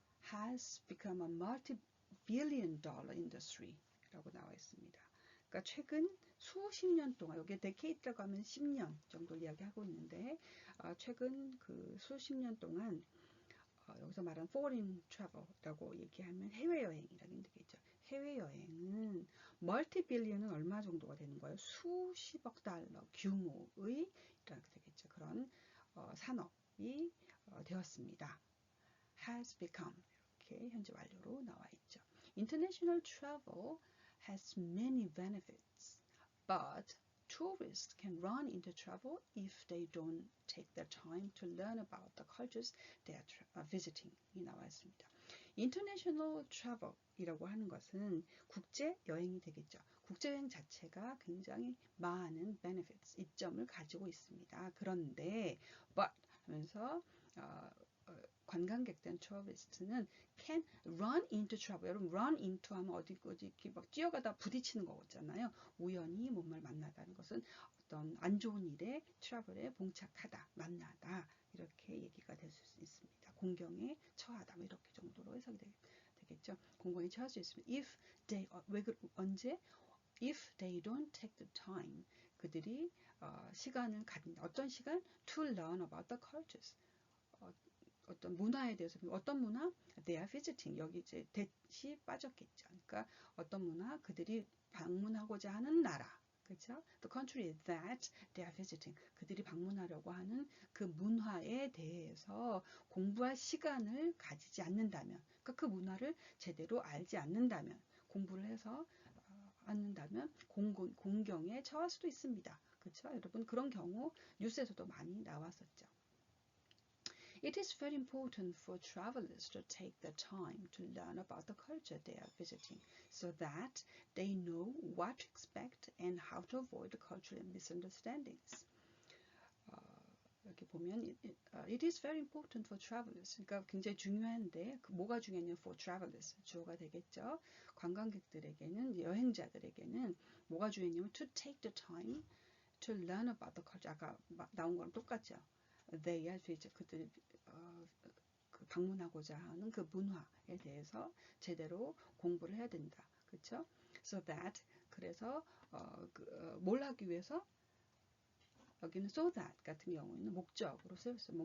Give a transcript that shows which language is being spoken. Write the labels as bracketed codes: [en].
[en] has become a multi-billion dollar industry [ko] 라고 나와 있습니다. 그러니까 최근 수십 년 동안, 여기에 decade라고 하면 10년 정도를 이야기하고 있는데, 최근 그 수십 년 동안 여기서 말하는 foreign travel라고 얘기하면 해외여행이라는 얘기죠. 해외여행은 멀티빌리언은 얼마 정도가 되는 거예요? 수십억 달러 규모의 이렇게 되겠죠. 그런 산업이 되었습니다. [en] has become [ko] 이렇게 현재 완료로 나와 있죠. [en] International travel has many benefits, but tourists can run into trouble if they don't take the time to learn about the cultures they are visiting. [ko] 이 나와 있습니다. International travel이라고 하는 것은 국제 여행이 되겠죠. 국제 여행 자체가 굉장히 많은 benefits, 이점을 가지고 있습니다. 그런데 but 하면서 관광객들, tourist는 [en] can run into trouble. [ko] 여러분 run into 하면 어디 이렇게 막 뛰어가다 부딪히는 거잖아요. 우연히 뭔가를 만나다는 것은 어떤 안 좋은 일에 travel에 봉착하다, 만나다 이렇게 얘기가 될 수 있습니다. 공경에 처하다 뭐 이렇게 정도로 해석이 되겠죠. 공경에 처할 수 있습니다. [en] If they [ko] 언제? [en] If they don't take the time, [ko] 그들이 시간을 가진다. 어떤 시간? [en] To learn about the cultures. [ko] 어떤 문화에 대해서, 어떤 문화? [en] They are visiting. [ko] 여기 이제 that이 빠졌겠죠. 그러니까 어떤 문화? 그들이 방문하고자 하는 나라. 그렇죠? [en] The country that they are visiting. [ko] 그들이 방문하려고 하는 그 문화에 대해서 공부할 시간을 가지지 않는다면, 그러니까 그 문화를 제대로 알지 않는다면, 공부를 해서 않는다면 공경에 처할 수도 있습니다. 그렇죠? 여러분 그런 경우 뉴스에서도 많이 나왔었죠. [en] It is very important for travelers to take the time to learn about the culture they are visiting so that they know what to expect and how to avoid cultural misunderstandings. 여기 보면 it is very important for travelers. [ko] 그러니까 굉장히 중요한데 뭐가 중요하냐면 [en] for travelers [ko] 주어가 되겠죠. 관광객들에게는, 여행자들에게는 뭐가 중요하냐면 [en] to take the time to learn about the culture. [ko] 아까 나온 거랑 똑같죠. They are 그들이 그 방문하고자 하는 그 문화에 대해서 제대로 공부를 해야 된다. 그렇죠? [en] So that [ko] 그래서 뭘 하기 위해서? 여기는 so that 같은 경우에는 목적으로 쓰였어요.